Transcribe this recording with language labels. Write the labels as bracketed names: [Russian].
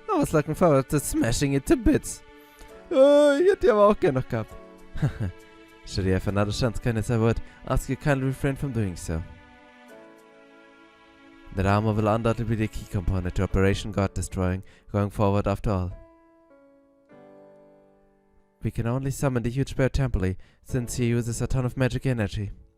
[English] I was looking forward to smashing it to bits. [German] Ich hätte die aber auch gerne noch gehabt. [English] Should you have another chance, kindness, I would ask you kindly refrain from doing so. That armor will undoubtedly be the key component to Operation God Destroying going forward after all. We can only summon the huge bear temporarily, since he uses a ton of magic energy.